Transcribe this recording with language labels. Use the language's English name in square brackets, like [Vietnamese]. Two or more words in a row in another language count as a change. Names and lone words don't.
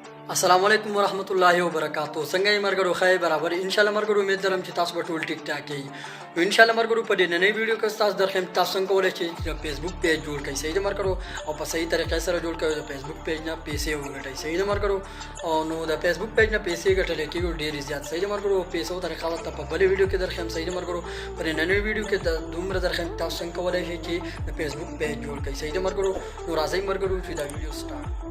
[Arabic] السلام عليكم ورحمة الله وبركاته [Pashto] څنګه مرګرو خیر برابر انشاءالله مرګرو امید درم چې تاسو به ټول ټیک ټاک یې انشاءالله مرګرو په دې نننۍ ویډیو کې تاسو درخم تاسو څنګه کولای شئ چې فیسبوک پیج جوړ کړئ صحیح ده مرګرو او په صحیح طریقې سره جوړ کړئ د فیسبوک پیج نه پیسې وګټئ صحیح ده مرګرو او نو د فیسبوک پیج نه پیسې ګټل کېږي ډېر زیات صحیح ده مرګرو پیسو طریقه ته په بلې ویډیو کې درخم صحیح ده مرګرو په نننۍ ویډیو کې د دومره درخم تاسو څنګه کولای شئ چې د فیسبوک پیج جوړ کړئ صحیح ده مرګرو نو راځئ مرګرو چې دا ویډیو سٹارټ